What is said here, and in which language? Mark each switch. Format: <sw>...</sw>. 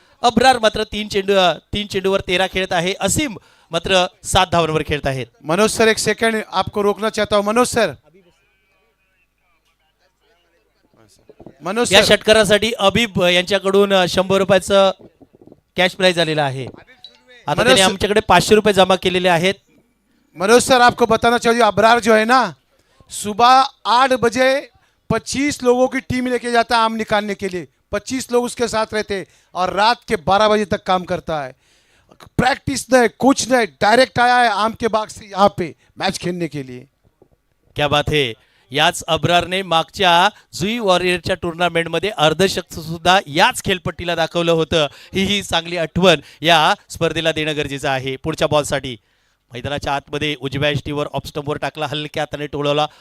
<mr>अब्रार मात्र तीन चेंडूवर 13 खेळत आहे. असीम मात्र 7 धावांवर खेळत आहेत.</mr> <hi>मनोज सर, एक सेकंड आपको रोकना चाहता हूं. मनोज सर, मनोज</hi> <mr>या सर, षटकारासाठी अबीब यांच्याकडून 100 रुपयाचं कॅश प्राइज आलेलं आहे. आता त्यांनी आमच्याकडे 500 रुपये जमा केलेले आहेत.</mr> <hi>मनोज सर, आपको बताना चाहिए अबरार जो है ना, सुबह 8 बजे 25 लोगों की टीम लेके जाता है आम निकालने के लिए. 25 लोग उसके साथ रहते और रात के 12 बजे तक काम करता है. प्रैक्टिस नहीं, कुछ नहीं, डायरेक्ट आया है आम के बाग से यहाँ पे मैच खेलने के लिए. क्या बात है.</hi> <mr>याच अब्रारने मागच्या जुई वॉरियरच्या टुर्नामेंटमध्ये अर्धशतक सुद्धा याच खेळपट्टीला दाखवलं होतं. ही चांगली आठवण या स्पर्धेला देणं गरजेचं आहे. पुढच्या बॉलसाठी मैदानाच्या आतमध्ये उजव्या एष्टीवर ऑफ स्टंपवर टाकला, हलक्या हाताने टोळवला.</mr>